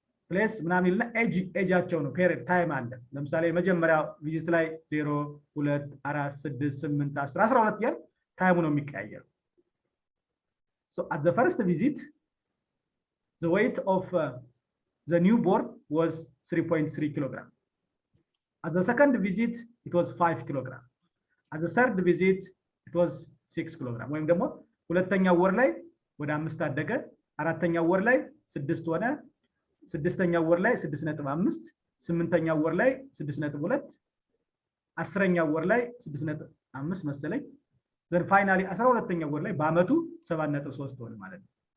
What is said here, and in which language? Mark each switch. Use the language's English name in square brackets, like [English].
[Amharic] ፕሌስ ምናምን ይልና ኤጃቸው ነው ፔሪድ ታይም አለ። ለምሳሌ መጀመሪያ ቪዚት ላይ 0 2 4 6 8 10 12 ያል ታይሙ ነው የሚቀያየረው። [English] So at the first visit the weight of the newborn was 3.3 kilogram. At the second visit it was 5 kilogram. At the third visit it was 6 kilogram. [Amharic] ወይም ደግሞ ሁለተኛው ወር ላይ ወደ 5 አደገ፣ አራተኛው ወር ላይ 6 ሆነ፣ ስድስተኛው ወር ላይ 6.5፣ ስምንተኛው ወር ላይ 6.2፣ አስረኛው ወር ላይ 6.5 መሰለኝ። [English] ዘን ፋይናሊ [Amharic] 12ኛው ወር ላይ በአመቱ 7.3 ሆነ ማለት ነው።